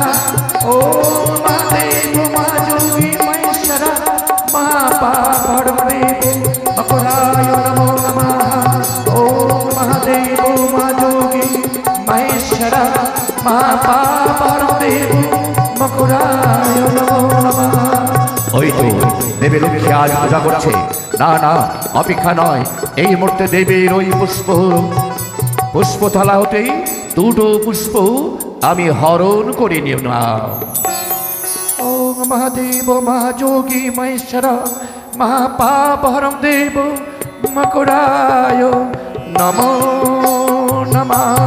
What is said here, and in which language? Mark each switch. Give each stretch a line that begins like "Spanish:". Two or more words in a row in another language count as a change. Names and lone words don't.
Sanskrit: ओम महादेव महाजोगी महेश्वरा महापाप हरम देवो मकुराय नमो नमः। ओम महादेव महाजोगी महेश्वरा महापाप हरम देवो मकुराय नमो नमः।
Bangla: ওই তো দেবী লক্ষ্মী আজ পূজা করছে। না না, অপেক্ষা নয়, এই মুহূর্তে দেবীর ওই পুষ্পথলা হতেই 2টো পুষ্প আমি হরণ করে নিও না।
Sanskrit: ওম মহাদেব মহাযোগী মহেশ্বর মহাপাপ হরম দেব মকুরায় নমো নমঃ।